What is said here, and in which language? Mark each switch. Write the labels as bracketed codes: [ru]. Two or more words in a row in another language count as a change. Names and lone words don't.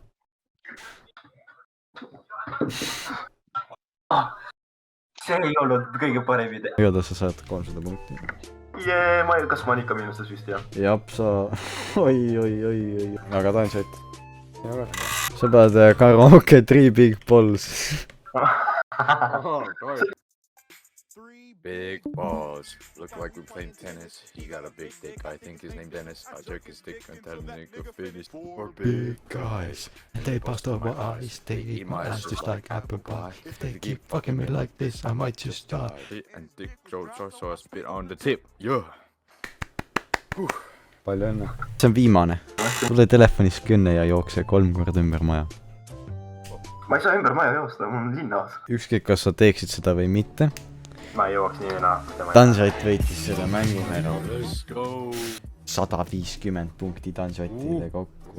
[et] See ei olnud kõige parem idee. Igatahes sa saad 300 punkti. Kas ma olen ikka miinustes vist, jah? Jap, sa... Oi. Aga Tansuett. Sa pead karaoke 3 big balls. [en] Big balls. Look like we're playing tennis. He got a big dick. I think his name Dennis. I jerk his dick and tell nigga finish. For big guys. They bust over eyes. They eat my ass just like apple pie. If they keep fucking me like this, I might just die. And dick jokes also a spit on the tip. Yeah. [et] Palju õnne. See on viimane. Tule telefonist künne ja jookse 3 korda ümber maja. Ma ei saa ümber maja joosta, mul on linnas. Ükskõik, kas sa teeksid seda või mitte. Ma ei jooks nii enna. Tansuett võitis selle mängu ära. 150 punkti Tansuettile kokku.